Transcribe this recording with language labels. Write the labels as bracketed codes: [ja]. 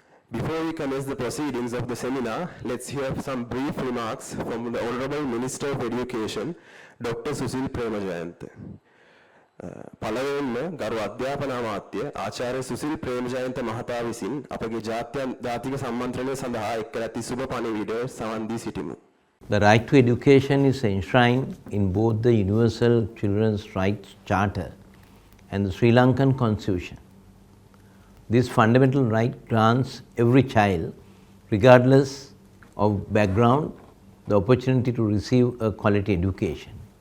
[en] Before we commence the proceedings of the seminar, let's hear some brief remarks from the Honorable Minister of Education, Dr. Susil Premajayantha. [si] පළවෙනිම ගරු අධ්‍යාපන අමාත්‍ය ආචාර්ය සුසිල් ප්‍රේමජයන්ත මහතා විසින් අපගේ ජාතික සම්මන්ත්‍රණය සඳහා එක් කර ඇති සුබ පණිවිඩය සවන් දී සිටිමු. [en] The right to education is enshrined in both the Universal Children's Rights Charter and the Sri Lankan Constitution. This fundamental right grants every child, regardless of background, the opportunity to receive a quality education.